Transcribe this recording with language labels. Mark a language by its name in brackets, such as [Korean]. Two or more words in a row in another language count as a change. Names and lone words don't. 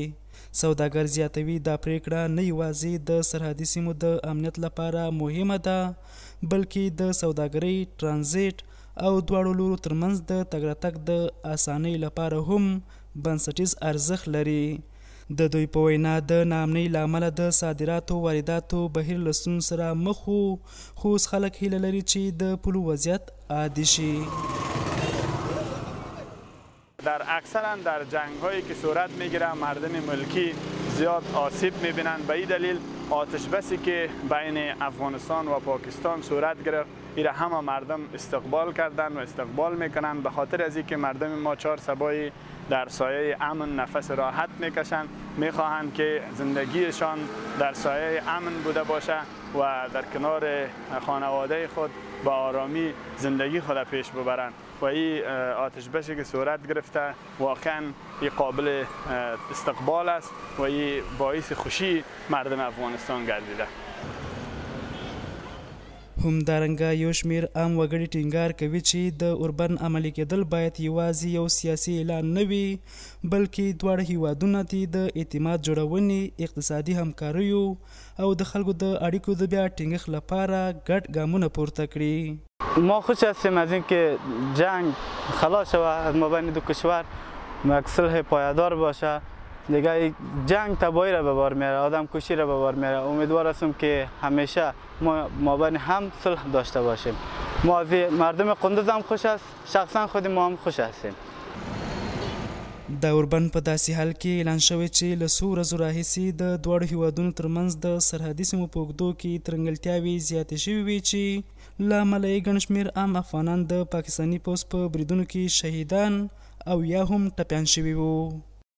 [Pashto] سوداګر زیاتوي دا پریکړه نه یوازې د سرحدي سیمو د امنیت لپاره مهمه ده، بلکې د سوداګرۍ، ترانزیت او دواړو لورو ترمنځ د تګ راتګ د اسانۍ لپاره هم بنسټیز ارزښت لري. د دوی په وینا د ناامنۍ له امله د صادراتو وارداتو بهیر له ستونزو سره مخ و، خو اوس خلک هیله لري چې د پولو وضعیت عادي شي. [Persian] در اکثرا در جنگ هایی که صورت میگیره مردم ملکی زیاد آسیب میبینند. به این دلیل آتش بسی که بین افغانستان و پاکستان صورت گرفت ایره همه مردم استقبال کردند و استقبال میکنند، به خاطر از اینکه مردم ما 4 صبایی در سایه امن نفس راحت میکشند، میخواهند که زندگیشان در سایه امن بوده باشه و در کنار خانواده خود با آرامی زندگی خود پیش ببرند. و این آتش بسی که صورت گرفته واقعا قابل استقبال است و این باعث خوشی مردم افغانستان گردیده. [Pashto] همدارنګه یو شمیر عام وګړي ټینګار کوي چې د اوربند عملي کېدل باید یوازې یو سیاسي اعلان نه وي، بلکې دواړه هیوادونه د اعتماد جوړونې، اقتصادي همکاریو او د خلکو د اړیکو د بیا ټینګښت لپاره ګډ ګامونه پورته کړي. [Persian] ما خوش هستیم از اینکه جنگ خلاص شود از مابین دو کشور، صلح پایدار باشه. دیگه جنگ تباهی را به بار میاره، آدم کشی را به بار میاره. امیدوار هستم که همیشه ما مابین هم صلح داشته باشیم. ما مردم قندوز هم خوش است، شخصا خود ما هم خوش هستیم. [Pashto] د اوربند په داسې حال کې اعلان شوی چې له څو ورځو راهیسې د دواړو هیوادونو ترمنځ د سرحدي سیمو په اوږدو کې ترنګلتیاوې زیاتې شوې وې چې له امله یې ګڼ شمېر عام افغانان د پاکستاني پوځ په بریدونو کې شهیدان او یا هم ټپیان شوي وو.